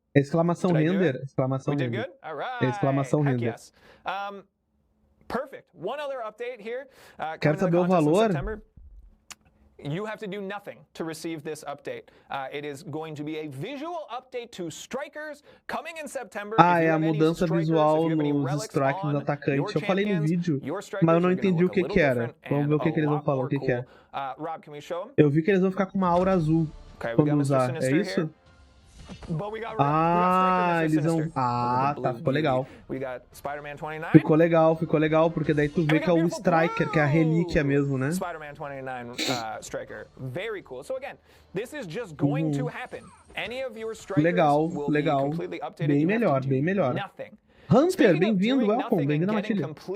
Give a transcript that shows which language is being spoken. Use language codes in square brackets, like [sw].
[pt] Exclamação render. Exclamação [en] we did [pt] render. [en] Good? All right. [pt] Exclamação [en] Heck [pt] render. [en] Yes. Perfect. One other update here. [pt] Quer saber o valor? [en] You have to do nothing to receive this update. It is going to be a visual update to strikers coming in September. [pt] Ah, é a mudança visual nos strikes dos atacantes. Eu falei no vídeo, mas eu não entendi o que era. Vamos ver o que eles vão falar, o que é. Eu vi que eles vão ficar com uma aura azul quando usar. É isso? Ah, eles vão... Ah, tá, ficou legal. Ficou legal, porque daí tu vê que é o Striker, que é a relíquia mesmo, né? [en] Spider-Man 29 Striker. Very cool. So again, this is just going to happen. Any of your strikers [pt] legal. [en] will be completely updated. [pt] Bem melhor. Hunter, bem-vindo, [en] welcome, [pt] bem-vindo à Matilha.